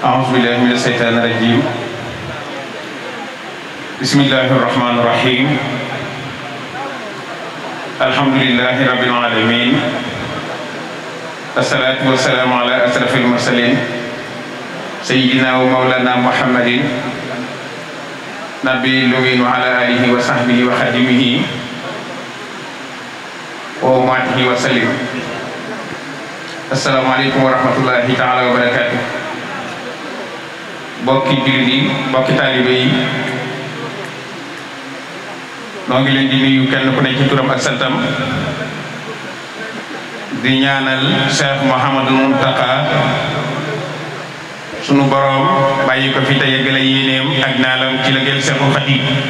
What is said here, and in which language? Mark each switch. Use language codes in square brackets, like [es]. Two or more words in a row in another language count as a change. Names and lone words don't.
[ar] أعوذ بالله من الشيطان الرجيم بسم الله الرحمن الرحيم الحمد لله رب العالمين الصلاة والسلام على أشرف المرسلين سيدنا ومولانا محمد نبي الأمين وعلى آله وصحبه وخدمه وأمته وسلم. السلام عليكم ورحمة الله تعالى وبركاته. [wo] bokki jullit yi bokki taalibe yi noo ngi leen di nuyu kenn ku ne ci turam ak santam di ñaanal Cheikh Mouhamadul Mountakha sunu borom bàyyi ko fi te yeggale yéeneem ak naalam ci liggéeyal Cheikhul Khadim